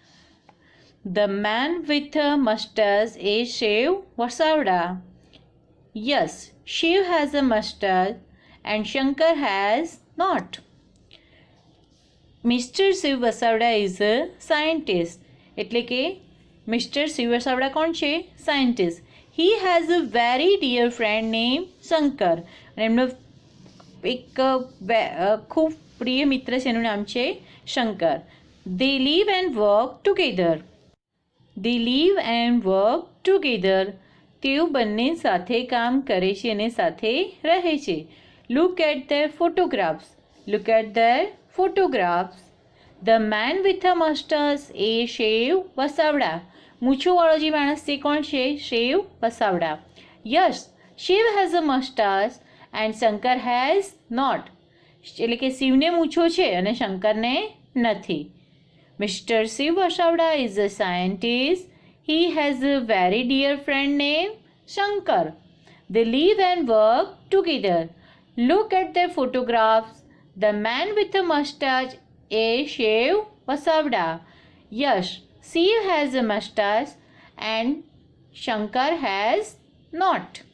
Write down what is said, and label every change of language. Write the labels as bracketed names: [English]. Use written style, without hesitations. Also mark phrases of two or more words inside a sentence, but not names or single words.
[English] Yes, Shiv has a mustache and Shankar has not. Mr. Shiv Basavada is a scientist. [Gujarati] એટલે કે Mr. Shiv Basavada કોણ છે? [English] Scientist. He has a very dear friend named Shankar. [Gujarati] અને એમનો એક ખૂબ પ્રિય મિત્ર છે, એનું નામ છે શંકર. [English] They live and work together. [Gujarati] તેઓ બંને સાથે કામ કરે છે અને સાથે રહે છે. [English] Look at their photographs. The man with a mustache એ શિવ વસાવડા. [Gujarati] મૂછોવાળો જે માણસ તે કોણ છે? શિવ વસાવડા. [English] Yes, Shiv has a mustache and Shankar has not. [Gujarati] એટલે કે શિવને મૂછો છે અને શંકરને નથી. [English] Mister Shiv Vasavada is a scientist. He has a very dear friend named Shankar. They live and work together. Look at their photographs. The man with the mustache is Shiv Vasavada. Yes, Shiv has a mustache and Shankar has not.